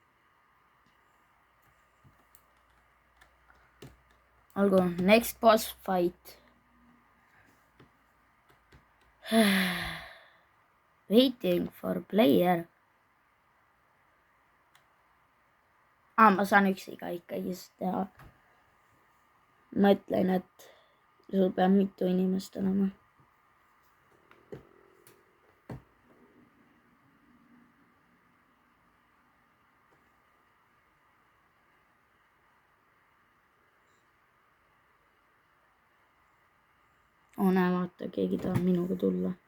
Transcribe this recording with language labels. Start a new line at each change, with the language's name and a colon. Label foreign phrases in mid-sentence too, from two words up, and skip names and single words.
Estonian: Olgu,
English: next boss fight. Waiting for player.
Estonian: Ma saan üksiga ikkagi teha. Mõtlen, et sul peab mitu inimest olema. Näe, vaata, keegi tahab minuga tulla.